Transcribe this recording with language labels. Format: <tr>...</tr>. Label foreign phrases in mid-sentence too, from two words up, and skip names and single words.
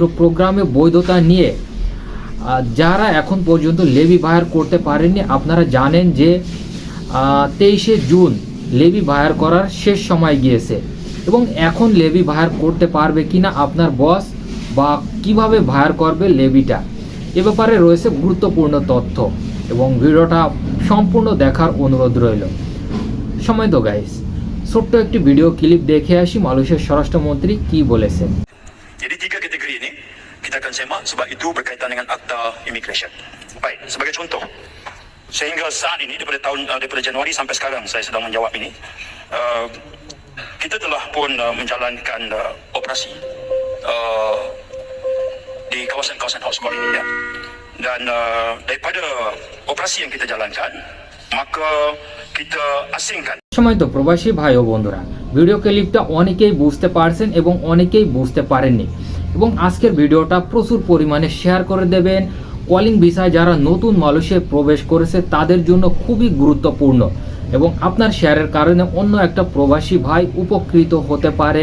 <bn>প্রোগ্রামে বৈধতা নিয়ে যারা এখন পর্যন্ত লেভি বায়ার করতে পারেননি, আপনারা জানেন যে 23 জুন লেভি বায়ার করার শেষ সময় গিয়েছে এবং এখন লেভি বায়ার করতে পারবে কিনা আপনার বস বা কিভাবে বায়ার করবে লেভিটা, এ ব্যাপারে রয়েছে গুরুত্বপূর্ণ তথ্য এবং ভিডিওটা সম্পূর্ণ দেখার অনুরোধ রইল। সময় তো গাইস, ছোট্ট একটি ভিডিও ক্লিপ দেখে আসি মালয়েশিয়ার স্বরাষ্ট্রমন্ত্রী কি bolesan.</bn> <ms>Jadi tiga kategori ini kita akan semak sebab itu berkaitan dengan akta immigration. Baik, sebagai contoh, sehingga saat ini daripada Januari sampai sekarang saya sedang menjawab ini, kita telah pun menjalankan operasi di kawasan-kawasan hotspot ini ya. Dan daripada operasi yang kita jalankan, maka kita asingkan.</ms> <bn>সময় তো প্রবাসী ভাই ও বন্ধুরা, ভিডিও ক্লিপটা অনেকেই বুঝতে পারছেন এবং অনেকেই বুঝতে পারেননি এবং আজকের ভিডিওটা প্রচুর পরিমাণে শেয়ার করে দেবেন। কলিং ভিসায় যারা নতুন মালয়েশিয়ায় প্রবেশ করেছে তাদের জন্য খুবই গুরুত্বপূর্ণ এবং আপনার শেয়ারের কারণে অন্য একটা প্রবাসী ভাই উপকৃত হতে পারে।</bn>